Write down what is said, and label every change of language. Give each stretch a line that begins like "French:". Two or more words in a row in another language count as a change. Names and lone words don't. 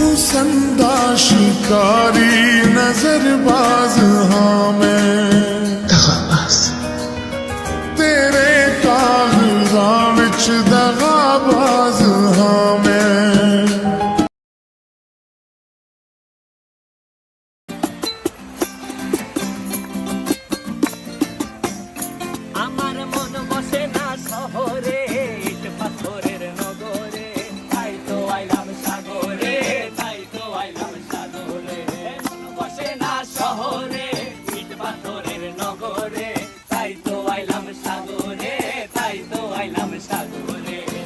Punjabi: ਪਸੰਦਾ ਸ਼ਿਕਾਰੀ ਨਜ਼ਰਬਾਜ਼ ਹਾਂ ਮੈਂ ਦਗਾਬਾਜ਼ ਤੇਰੇ ਕਾਗਜ਼ਾਂ ਵਿਚ ਦਗਾਬਾਜ਼ ਹਾਂ ਮੈਂ
Bangla: আমার মন বসে না শহরে ইট পাথরের নগরে তাই তো আইলাম সাগরে তাই তো আইলাম সাগরে মন বসে না শহরে ইট পাথরের নগরে তাই তো আইলাম সাগরে তাই তো আইলাম সাগরে